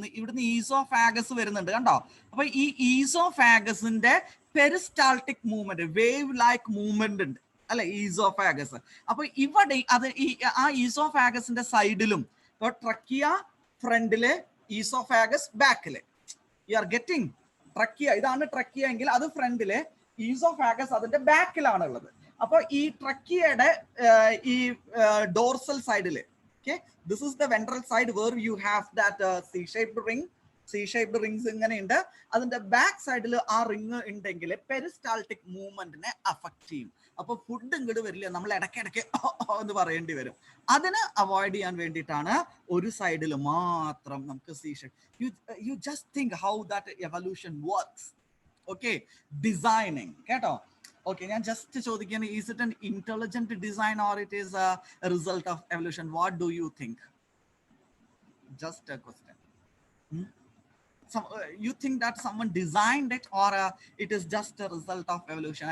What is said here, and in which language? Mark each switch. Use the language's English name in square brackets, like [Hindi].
[Malayalam] ഇവിടുന്ന് ഈസോഫാഗസ് വരുന്നുണ്ട് കണ്ടോ. അപ്പൊ ഈ ഈസോഫാഗസിന്റെ peristaltic movement, wave like movement ഉണ്ട് അല്ലെ, ഈസോഫാഗസ്. അപ്പൊ ഇവിടെ അത് ആ ഈസോഫാഗസിന്റെ സൈഡിലും, ഇപ്പൊ ട്രക്കിയ ഫ്രണ്ടില്, ഈസോഫാഗസ് ബാക്കില്. [English] You are getting? [Malayalam] ട്രക്കിയ ഇതാണ് ട്രക്കിയ എങ്കിൽ അത് ഫ്രണ്ടില്, ഈസോഫാഗസ് അതിന്റെ ബാക്കിലാണ് ഉള്ളത്. അപ്പൊ ഈ ട്രക്കിയയുടെ ഈ ഡോർസൽ സൈഡില്, [English] okay, this is the ventral side where you have that C-shaped ring. [Malayalam] C-shaped rings ഇങ്ങനെയുണ്ട്. അതിന്റെ ബാക്ക് സൈഡിൽ ആ റിങ് ഉണ്ടെങ്കിൽ പെരിസ്റ്റാൾട്ടിക് മൂവ്മെന്റിനെ അഫക്ട് ചെയ്യും. അപ്പൊ ഫുഡ് ഇങ്ങോട്ട് വരില്ല, നമ്മൾ ഇടയ്ക്കിടയ്ക്ക് എന്ന് പറയേണ്ടി വരും. അതിന് അവോയ്ഡ് ചെയ്യാൻ വേണ്ടിയിട്ടാണ് ഒരു സൈഡിൽ മാത്രം നമുക്ക് C shape. [English] You just think how that evolution works. [Malayalam] Okay, designing കേട്ടോ. [English] Okay, [Malayalam] ഞാൻ ജസ്റ്റ് ചോദിക്കുകയാണ്, [English] Is it an intelligent design or it is a result of evolution? What do you think? Just a question. You think that someone designed it or it is just a result of evolution?